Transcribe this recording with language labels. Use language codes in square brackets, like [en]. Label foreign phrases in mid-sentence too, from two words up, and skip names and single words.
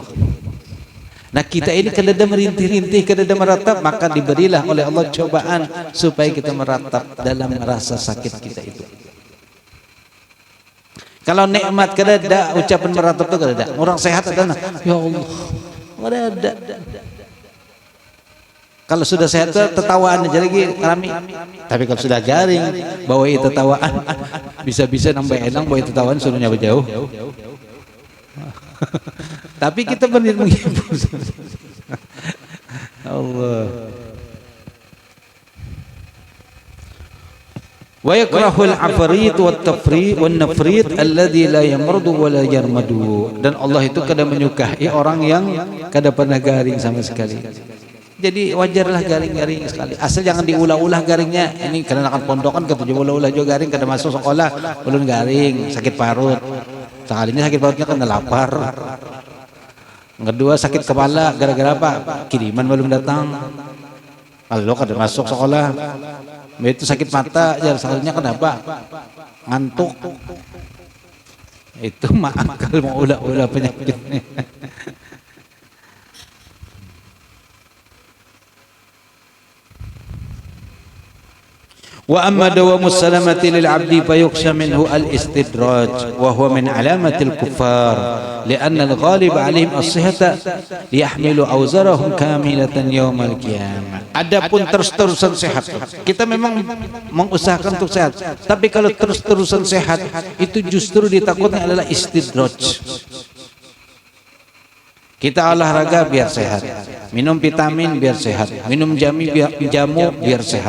[id] Nah kita ini kalau ada merintih-rintih, kalau ada meratap, maka diberilah oleh Allah cobaan supaya kita meratap dalam rasa sakit kita itu. [bjn] Kalau nikmat kada ada ucapan meratap itu kada ada. [id] Orang sehat ada, [ar] يا الله, [bjn] kada ada. Kalau sudah sehat tertawaan aja lagi kami. Tapi kalau sudah garing, bawa tertawaan, bisa-bisa nambah enang bawa tertawaan suruh nyawa jauh. [id] Tapi kita benar menghibur. [ar] الله. ويكره الإفراط والتفريط والنفريط الذي لا يمرض ولا يرمد. [bjn] Dan Allah itu kadang menyukai orang yang kada pernah garing sama sekali. Jadi wajarlah garing-garing sekali. Asal jangan diulah-ulah garingnya. Ini karena akan pondokan ketujuh ulah-ulah juga garing kada masuk sekolah, belum garing, sakit parut. Sekalinya sakit parutnya kena lapar. Kedua sakit kepala gara-gara apa? [id] Kiriman belum datang. [bjn] Kalau kada masuk sekolah. Itu sakit mata, salahnya kenapa? [id] Ngantuk. [bjn] Itu mah akal mau ulah-ulah penyakitnya. [ar] وأما دوام السلامة للعبد فيخشى منه الاستدراج وهو من علامة الكفار لأن الغالب عليهم الصحة ليحملوا أوزارهم كاملة يوم القيامة. [id] Adapun terus-terusan sehat, kita memang mengusahakan untuk sehat, tapi kalau terus-terusan sehat itu justru ditakutkan adalah istidraj. Kita olahraga biar sehat, minum vitamin biar sehat, minum jamu biar sehat.